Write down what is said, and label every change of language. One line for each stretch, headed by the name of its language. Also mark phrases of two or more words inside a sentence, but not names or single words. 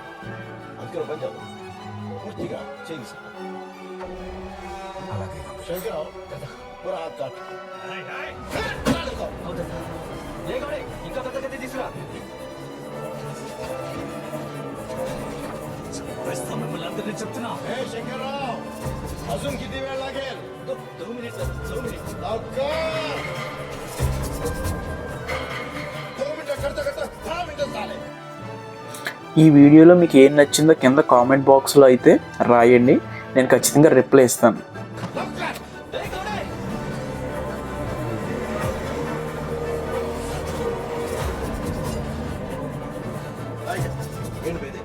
Telugu: అందుకని పని చేద్దాం, పూర్తిగా చేయి శంకరావు
Hindi: पूरा हाथ काट.
Telugu: ఇంకా పెద్ద గది తీసుకురా. చంపేస్తా మిమ్మల్ని అందరినీ చెప్తున్నా.
Marathi: ఏ శంకర్రావు अजून किती वेळ लागेल? 2 मिनिट. लवकर 2 मिनिटं करता करता 10 मिनिटं झाले.
Telugu: ఈ వీడియోలో మీకు ఏం నచ్చిందో కింద కామెంట్ బాక్స్లో అయితే రాయండి. నేను ఖచ్చితంగా రిప్లై ఇస్తాను. ఏంటి బేది?